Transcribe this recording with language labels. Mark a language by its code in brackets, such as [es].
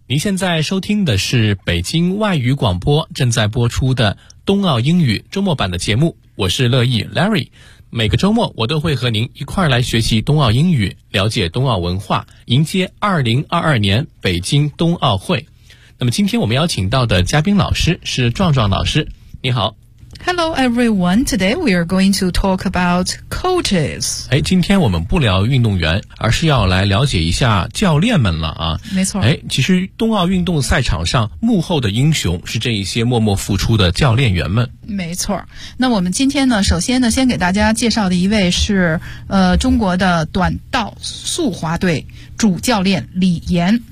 [zh] 您现在收听的是北京外语广播正在播出的冬奥英语周末版的节目，我是乐意 Larry。每个周末我都会和您一块儿来学习冬奥英语，了解冬奥文化，迎接2022年北京冬奥会。那么今天我们邀请到的嘉宾老师是壮壮老师，你好。 [en] Hello everyone, today we are going to talk about coaches. [zh] 哎，今天我们不聊运动员，而是要来了解一下教练们了啊。没错。哎，其实冬奥运动赛场上幕后的英雄是这一些默默付出的教练员们。没错。那我们今天呢，首先呢，先给大家介绍的一位是中国的短道速滑队主教练李岩。